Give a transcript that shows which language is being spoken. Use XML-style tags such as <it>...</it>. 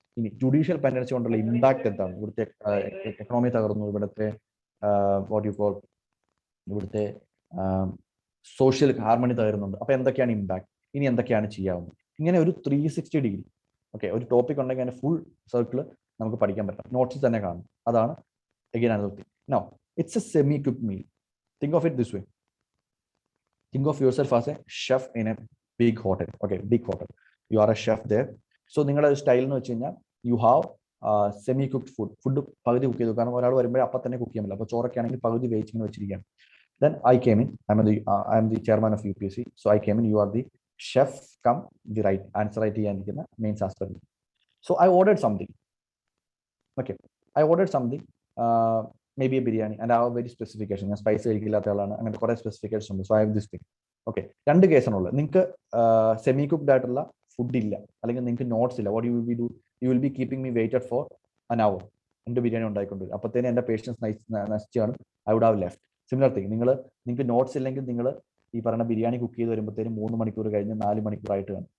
<ml>ഇനി judicial pendency കൊണ്ടുള്ള impact എന്താണ്, ഇവിടുത്തെ എക്കണോമി തകർന്നു, ഇവിടുത്തെ വാട്ട് യു കോൾ ഇവിടുത്തെ സോഷ്യൽ ഹാർമണി തകരുന്നുണ്ട്, അപ്പൊ എന്തൊക്കെയാണ് ഇമ്പാക്ട്, ഇനി എന്തൊക്കെയാണ് ചെയ്യാവുന്നത്. ഇങ്ങനെ ഒരു 360 ഡിഗ്രി. ഓക്കെ, ഒരു ടോപ്പിക് ഉണ്ടെങ്കിൽ അതിന്റെ ഫുൾ സർക്കിൾ നമുക്ക് പഠിക്കാൻ പറ്റാം, നോട്ട്സിൽ തന്നെ കാണും.</ml> <en>അതാണ് again another thing. Now it's a semi-cooked meal. Think of it this way. Think of yourself as a chef in a big hotel. Okay, big hotel. You are a chef there.</en> <ml>So നിങ്ങളുടെ style എന്ന് വെച്ച് കഴിഞ്ഞാൽ you have semi cooked food പകുതി cook ചെയ്തു. കാരണം ഒരാൾ വരുമ്പോഴേ അപ്പം തന്നെ കുക്ക് ചെയ്യാൻ പറ്റില്ല. അപ്പോൾ ചോറൊക്കെ ആണെങ്കിൽ പകുതി വേവിച്ചിങ്ങനെ വെച്ചിരിക്കുകയാണ്.</ml> <en>Then I came in. I am the chairman of UPSC. So I came in. You are the chef come the right answer right</en> <ml>ചെയ്യാനിരിക്കുന്ന main ശാസ്ത്രജ്ഞൻ.</ml> <en>So I ordered something. Okay, I ordered something. Maybe a biryani, and I have very specification.</en> <ml>ഞാൻ spice കഴിക്കില്ലാത്ത ആളാണ്, അങ്ങനെ കുറെ specification ഉണ്ട്.</ml> <en>So I have this thing.</en> <ml>Okay, രണ്ട് കേസാണുള്ളത്. നിങ്ങൾക്ക് semi cooked ആയിട്ടുള്ള food ഇല്ല, അല്ലെങ്കിൽ നിങ്ങൾക്ക് നോട്ട്സ് ഇല്ല.</ml> <en>What you will be do, you will be keeping me waited for an hour.</en> <ml>എൻ്റെ ബിരിയാണി ഉണ്ടായിക്കൊണ്ടിരിക്കും. അപ്പോഴത്തേനും എൻ്റെ patients നശിച്ചാണ്.</ml> <en>I would have left.</en> <ml>Similar thing, നിങ്ങൾക്ക് നോട്ട്സ് ഇല്ലെങ്കിൽ നിങ്ങൾ ഈ പറയുന്ന ബിരിയാണി കുക്ക് ചെയ്ത് വരുമ്പോഴത്തേനും 3 മണിക്കൂർ കഴിഞ്ഞ് 4 മണിക്കൂറായിട്ട് കാണും.</ml>